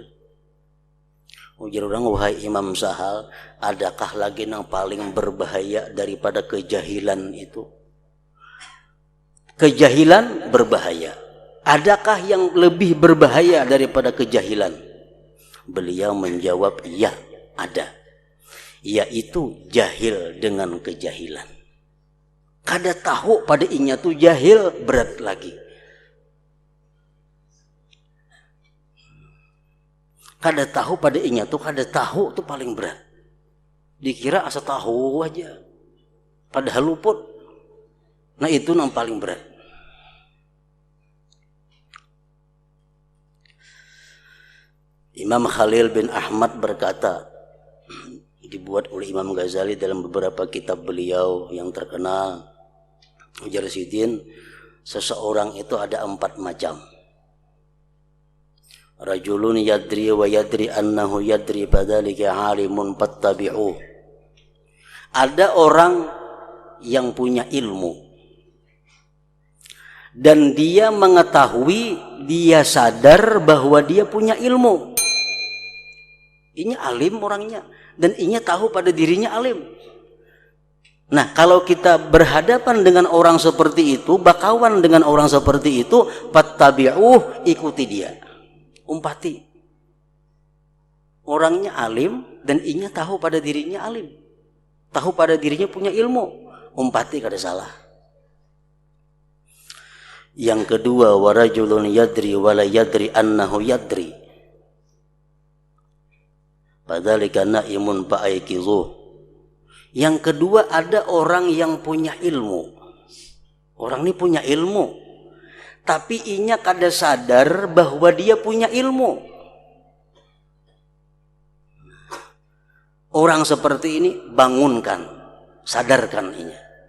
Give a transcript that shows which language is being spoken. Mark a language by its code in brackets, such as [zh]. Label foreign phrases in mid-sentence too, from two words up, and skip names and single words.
[id] Ujar orang, wahai Imam Sahal, adakah lagi yang paling berbahaya daripada kejahilan itu? Kejahilan berbahaya. Adakah yang lebih berbahaya daripada kejahilan? Beliau menjawab, ya, ada. Yaitu jahil dengan kejahilan. [bjn] Kada tahu pada inya tu jahil, berat lagi. Kada tahu pada inya tu, kada tahu tu paling berat. Dikira asa tahu aja, padahal luput. [id] Nah itu yang paling berat. Imam Khalil bin Ahmad berkata, dibuat oleh Imam Ghazali dalam beberapa kitab beliau yang terkenal, ujar Sidin, seseorang itu ada 4 macam. [ar] رجل يدري ويدري أنه يدري فذلك عالم فاتبعوه. [id] Ada orang yang punya ilmu dan dia mengetahui, dia sadar bahwa dia punya ilmu. [bjn] Ini alim orangnya dan inya tahu pada dirinya alim. [id] Nah, kalau kita berhadapan dengan orang seperti itu, bakawan dengan orang seperti itu, fattabi'uh, ikuti dia. [bjn] Umpati. Orangnya alim dan inya tahu pada dirinya alim. [id] Tahu pada dirinya punya ilmu. [bjn] Umpati kada salah. Yang kedua, [ar] ورجل يدري ولا يدري أنه يدري. فذلك نائم فأيقظوه. [id] Yang kedua, ada orang yang punya ilmu. [bjn] Orang ini punya ilmu, tapi inya kada sadar bahwa dia punya ilmu. Orang seperti ini bangunkan, sadarkan inya.